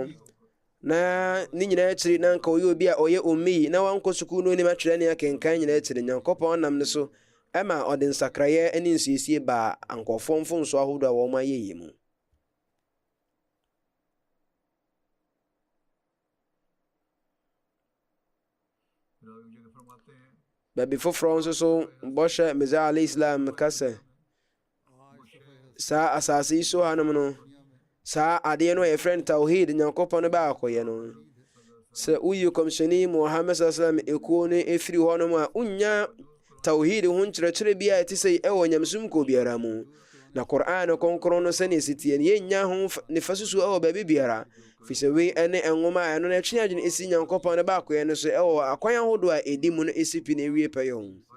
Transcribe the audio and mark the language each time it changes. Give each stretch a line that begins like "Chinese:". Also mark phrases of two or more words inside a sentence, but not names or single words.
Akan: Na ne nyinaa akyiri na nka ɔyɛ obi a ɔyɛ omii na wankɔ sukuu no onim atwerɛ ne akenkan nyinaa akyiri, Nyankopɔn nam ne so ɛma ɔde nsakraeɛ ne nsiesie baa ankɔfoɔ mfonso ahodoɔ a wɔn ayɛ yi mu. Baabi foforɔ nso so bɔhyɛ Mirza
Arabic: عليه السلام
Akan: ka sɛ saa asase yi so hanom no, saa adeɛ no a yɛfrɛ no tawhid Nyankopɔn no baakɔyɛ no. Sɛ woyi kɔmhyɛni Muhammad
Arabic: صلى الله عليه وسلم
Akan: ekuo no ɛfiri hɔnom a wonya tawhid ho nkyerɛkyerɛ bi a ɛte sɛ ɛwɔ nyamesum kɔ biara mu. Na Qur'an kronkron no sɛne ɛsitie no yɛnnya ho nifa susu ɛwɔ baabi biara. Firi sɛ wei ɛne nwoma a ɛno no ɛtwe adwene ɛsi Nyankopɔn no baakɔyɛ no so ɛwɔ akwan ahodoɔ a ɛdi mu no ɛsi pi na ɛwie pɛyɛ ho.